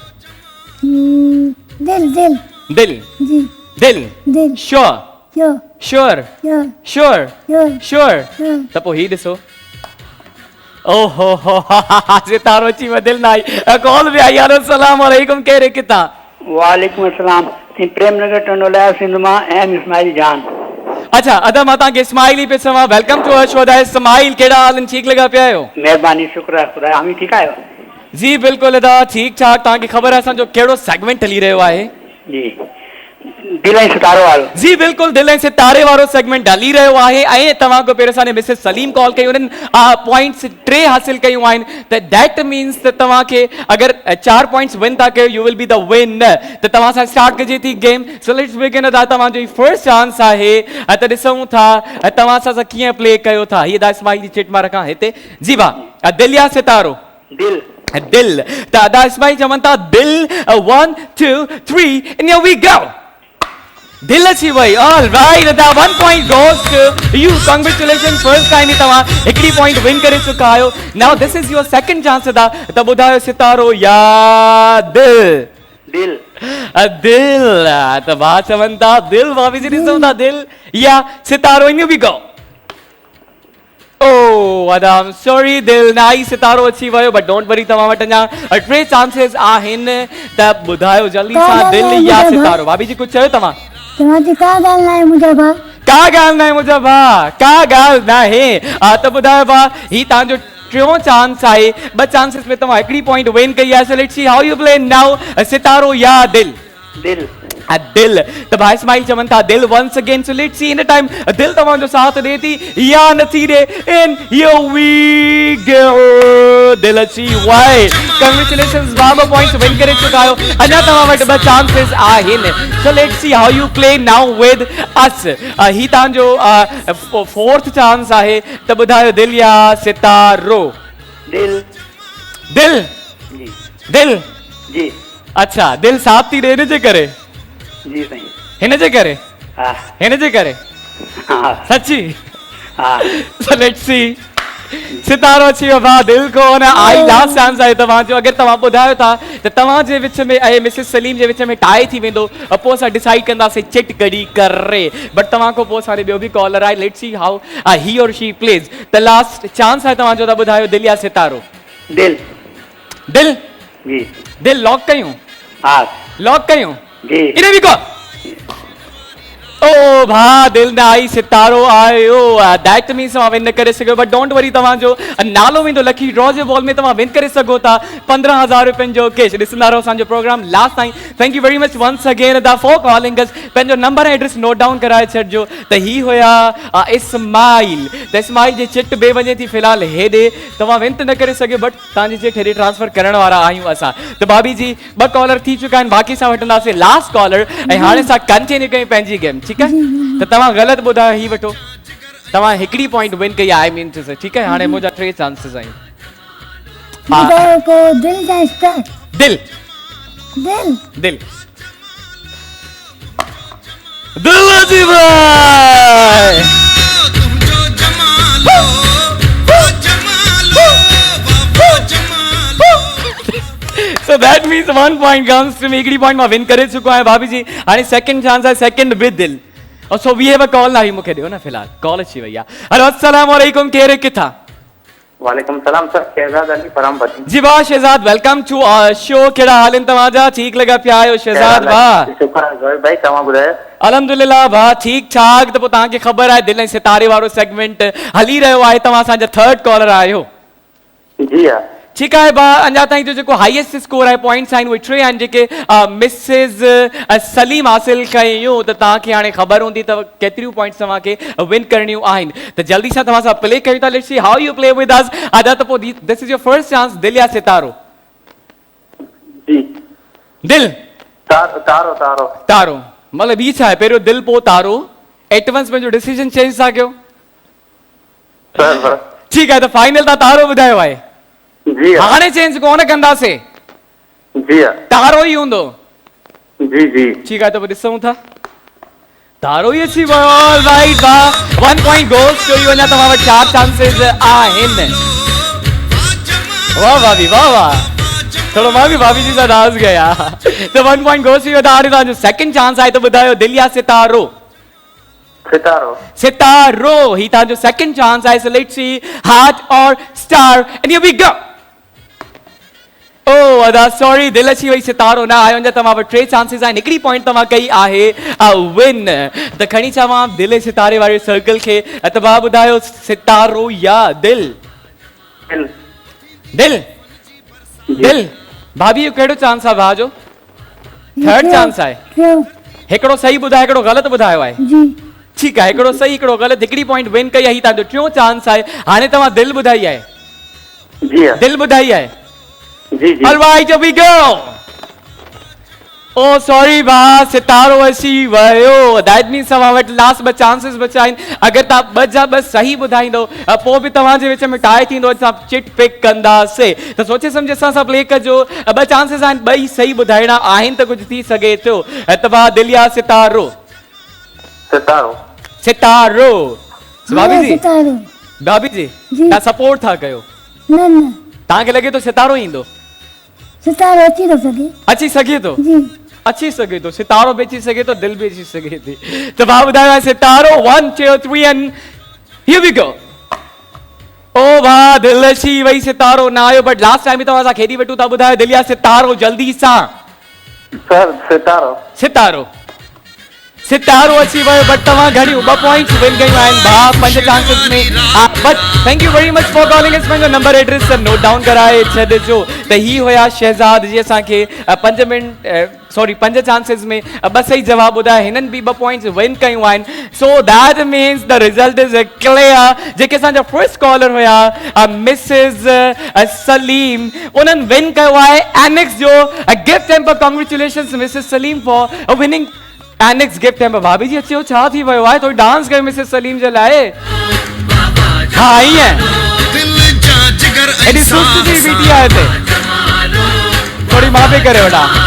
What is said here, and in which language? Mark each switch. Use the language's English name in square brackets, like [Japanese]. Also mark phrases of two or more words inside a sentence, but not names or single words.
[Sindhi] दिल दिल दिल जी दिल दिल श्योर यो श्योर यो श्योर यो श्योर यो त पोइ ही ॾिसो ओहो हो सितारो अची वधिल न आई कॉल बि आई यार [Arabic] السلام عليكم [Sindhi] कहिड़े किथां [Arabic] وعليكم السلام [Sindhi] प्रेम नगर टंडोला सिंध मां एम इस्माइल जान अच्छा अदा मां तव्हांखे इस्माइल ई पे चवां [English] welcome to [Sindhi] अशवदा इस्माइल कहिड़ा हाल आहिनि ठीकु लॻा पिया आहियो महिरबानी शुक्र आहे ख़ुदा हामी ठीकु आहियो जी बिल्कुलु अदा ठीकु ठाक तव्हांखे ख़बर आहे असांजो कहिड़ो सेगमेंट हली रहियो आहे जी दिल ऐं सितारो वारो जी बिल्कुलु दिल ऐं सितारे वारो सेगमेंट हली रहियो आहे ऐं तव्हां खां पहिरियों असांजे मिसेस सलीम कॉल कई उन्हनि पॉइंट्स 3 हासिल कयूं आहिनि त [English] that means [Sindhi] त तव्हांखे अगरि 4 पॉइंट्स विन था कयो [English] you will be the win [Sindhi] त तव्हां सां स्टार्ट कजे थी गेम [English] so let's begin [Sindhi] अदा तव्हांजो ही [English] first chance [Sindhi] आहे त ॾिसूं था तव्हां सां कीअं प्ले कयो था हीअ दा इस्माइल जी चिट मां रखां हिते जी भाउ दिल या सितारो दिल दिल त अदा इस्माइल चवनि था दिल 1 2 3 [English] and here we go [Sindhi] दिल अची वई [English] all right the 1 point goes to you congratulation first time [Sindhi] ही तव्हां हिकिड़ी पॉइंट विन करे चुका आहियो [English] now this is your second chance [Sindhi] अदा त ॿुधायो सितारो या दिल दिल दिल त भाउ चवनि था दिल भाभी जी ॾिसूं था दिल या सितारो इन बि गो [English] Oh, I'm sorry, [Sindhi] दिल न आई सितारो अची वियो [English] but don't worry [Sindhi] तव्हां वटि अञा 3 चांसेस आहिनि त ॿुधायो जल्दी सां दिल या सितारो भाभी जी कुझु चयो तव्हां तव्हांजी का ॻाल्हि न आहे मुंहिंजा भाउ का ॻाल्हि न आहे मुंहिंजा भाउ का ॻाल्हि न आहे त ॿुधायो भाउ ही तव्हांजो 3 चांस आहे 2 चांसेस में तव्हां हिकिड़ी पॉइंट विन कई आहे [English] so let's see how you play now [Sindhi] सितारो या दिल दिल दिल त भाई इस्माइल चवनि था दिल [English] once again so let's see in time [Sindhi] दिल तव्हांजो साथ ॾे थी या नथी ॾे [English] in here we go [Sindhi] दिल अची वई कांग्रेचुलेशंस 2 पॉइंट्स विन करे चुका आहियो अञा तव्हां वटि 2 चांसेस आहिनि [English] so let's see how you play now with us [Sindhi] ही तव्हांजो 4th चांस आहे त ॿुधायो दिल या सितारो दिल दिल जी दिल जी अच्छा दिल साफ़ थी हिन जे करे जी साईं हिन जे करे हा हिन जे करे हा सची हा [English] So let's see. [Sindhi] सितारो अची वियो भाउ दिल को न आई [English] last chance [Sindhi] आहे तव्हांजो अगरि तव्हां ॿुधायो था त तव्हांजे विच में ऐं मिसिस सलीम जे विच में टाई थी वेंदो पोइ असां डिसाइड कंदासीं चिट कढी करे बट तव्हां खां पोइ असांखे ॿियो बि कॉलर आहे [English] let's see how he or she plays the last chance [Sindhi] आहे तव्हांजो त ॿुधायो दिल या सितारो दिल दिल जी दिल लॉक कयूं हा लॉक कयूं जी इने भी को ओ भा दिल न आई सितारो आयो [English] that means [Sindhi] तव्हां विन न करे सघो [English] but don't worry [Sindhi] तव्हांजो नालो वेंदो [English] lucky draw [Sindhi] जे बॉल में तव्हां विन करे सघो था 15,000 रुपयनि जो कैश ॾिसंदा रहो असांजो प्रोग्राम लास्ट ताईं [English] thank you very much once again the for calling us [Sindhi] पंहिंजो नंबर ऐं एड्रेस [English] note down [Sindhi] कराए छॾिजो त ही हुया इस्माइल त इस्माइल जी चिट बे वञे थी फ़िलहाल हेॾे तव्हां विन त न करे सघियो बट तव्हांजी चिट हेॾे ट्रांसफर करण वारा आहियूं असां त भाभी जी 2 कॉलर थी चुका आहिनि बाक़ी सां वठंदासीं लास्ट कॉलर ऐं हाणे असां कंटिन्यू कयूं पंहिंजी गेम ठीकु आहे त तव्हां ग़लति ॿुधायो ही वठो तव्हां हिकिड़ी पॉइंट विन कई [English] I mean to say [Sindhi] ठीकु आहे हाणे मुंहिंजा 3 चांसिस आहिनि ॿुधायो को दिल जा स्टार दिल दिल दिल दिल जी भाई [English] So that means 1 point comes to me. [Sindhi] हिकिड़ी पॉइंट मां विन करे चुको आहियां भाभी जी हाणे [English] second chance [Sindhi] आहे [English] second with [Sindhi] दिल और [English] so we have a call [Sindhi] ना ही मूंखे ॾियो न फ़िलहाल कॉल अची वई आहे हेलो [Arabic] السلام عليكم [Sindhi] केरु किथां [Arabic] وعليكم السلام [Sindhi] सर शहजाद अली परमपति जी वाह शहजाद [English] welcome to show [Sindhi] कहिड़ा हाल आहिनि तव्हांजा ठीकु लॻा पिया आहियो शहजाद वाह शुक्र आहे जोहिब भाई तव्हां ॿुधायो अल्हम्दुलिल्लाह भाउ ठीकु ठाक त पोइ तव्हांखे ख़बर आहे दिल ऐं सितारे वारो सेगमेंट हली रहियो आहे तव्हां असांजा 3rd कॉलर आहियो जी हा ठीकु आहे भाउ अञा ताईं जो जेको [English] highest score [Sindhi] आहे पॉइंट्स आहिनि उहे 3 आहिनि जेके मिसिस सलीम हासिल कयूं त तव्हांखे हाणे ख़बर हूंदी त केतिरियूं पॉइंट्स तव्हांखे विन करणियूं आहिनि त जल्दी सां तव्हां सां प्ले कयूं था [English] let's see how you play with us [Sindhi] अदा त पोइ [English] this is your first chance [Sindhi] दिल या सितारो जी दिल तारो तारो तारो मतिलबु ही छा आहे पहिरियों दिल पोइ तारो एटवंस पंहिंजो [English] decision change [Sindhi] था कयो सर ठीकु आहे त फाइनल तव्हां तारो ॿुधायो आहे जी हा हाणे चेंज कोन कंदासीं जी हा तारो ई हूंदो जी जी ठीकु आहे त पोइ ॾिसूं था तारो ई अची वियो राइट वाह [English] 1 point goes to you [Sindhi] अञा तव्हां वटि 4 चांसिस आहिनि वाह भाभी वाह वाह थोरो मां बि भाभी जी सां नाज़ कया त [English] 1 point goes to you [Sindhi] हाणे तव्हांजो [English] second chance [Sindhi] आहे त ॿुधायो दिल या सितारो सितारो सितारो ही तव्हांजो [English] second chance [Sindhi] आहे [English] so let's see heart or star and here we go [Sindhi] ओ अदा सॉरी दिल अची वई सितारो न आयो अञा तव्हां वटि 3 चांसिस आहिनि हिकिड़ी पॉइंट तव्हां कई आहे विन त खणी चवां दिल ऐं सितारे वारे सर्कल खे त भाउ ॿुधायो सितारो या दिल दिल दिल दिल भाभी जो कहिड़ो चांस आहे भाउ जो 3rd चांस आहे क्यों हिकिड़ो सही ॿुधायो हिकिड़ो ग़लति ॿुधायो आहे जी ठीकु आहे हिकिड़ो सही हिकिड़ो ग़लति हिकिड़ी पॉइंट विन कई आहे ही तव्हांजो 3 चांस आहे हाणे तव्हां दिल ॿुधाई आहे जी हा दिल ॿुधाई आहे जी जी [English] Alright, here we go. Oh, sorry, [Sindhi] भा सितारो अची वियो [English] that means [Sindhi] तव्हां वटि [English] last 2 chances [Sindhi] बचा आहिनि अगरि तव्हां 2 जा 2 सही ॿुधाईंदो पोइ बि तव्हांजे विच में टाई थींदो असां चिट पिक कंदासीं त सोचे सम्झे सां प्ले कजो 2 चांसिस आहिनि 2 ई सही ॿुधाइणा आहिनि त कुझु थी सघे थो त भाउ दिल या सितारो सितारो सितारो भाभी जी सितारो भाभी जी जी। तव्हां सपोर्ट था कयो न न तव्हांखे लॻे थो सितारो ईंदो सितारो अची थो सघे अची सघे थो जी अची सघे थो सितारो बि अची सघे थो दिल बि अची सघे थी त भाउ ॿुधायो सितारो 1 2 3 [English] and here we go [Sindhi] ओ भाउ दिल अची वई सितारो न आयो बट [English] last time [Sindhi] बि तव्हां सां खेॾी वठूं था ॿुधायो दिल या सितारो जल्दी सां सर सितारो सितारो सितारो अची वियो बट तव्हां घणियूं 2 पॉइंट्स विन कयूं आहिनि भाउ 5 चांसिस में [English] but thank you very much for calling us [Sindhi] पंहिंजो नंबर एड्रेस [English] note down [Sindhi] कराए छॾिजो त ही हुया शहजाद जी असांखे 5 चांसिस में 2 सही जवाब ॿुधाया हिननि बि 2 पॉइंट्स विन कयूं आहिनि [English] so that means the result is clear [Sindhi] जेके असांजा [English] first caller [Sindhi] हुया मिसिस सलीम उन्हनि विन कयो आहे एनेक्स जो [English] gift hamper congratulations Mrs Salim for winning Annex gift hamper [Sindhi] भाभी जी अचो छा थी वियो आहे थोरी डांस कयो मिसिस सलीम जे लाइ हा ईअं एडी सुस्त जी बीटी आहे हिते थोड़ी मां पे करे वठा